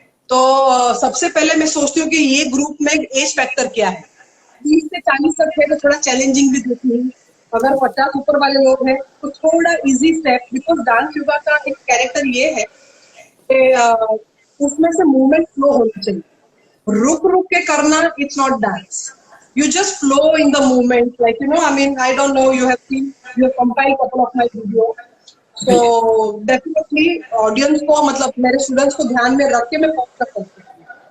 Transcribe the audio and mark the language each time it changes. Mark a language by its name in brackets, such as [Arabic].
[Hindi] तो सबसे पहले मैं सोचती हूँ कि ये ग्रुप में एज फैक्टर क्या है. 30 से 40 तक है तो थोड़ा चैलेंजिंग भी देती हूँ. अगर 50 ऊपर वाले लोग हैं तो थोड़ा easy step. Because dance yoga का एक कैरेक्टर ये है कि उसमें से मूवमेंट फ्लो होनी चाहिए. रुक रुक के करना, it's not dance. [English] You just flow in the movement, like, you know, I mean, I don't know, you have compiled couple of my video. [Hindi] So definitely audience को, मतलब मेरे students को ध्यान में रख के मैं focus करती हूँ.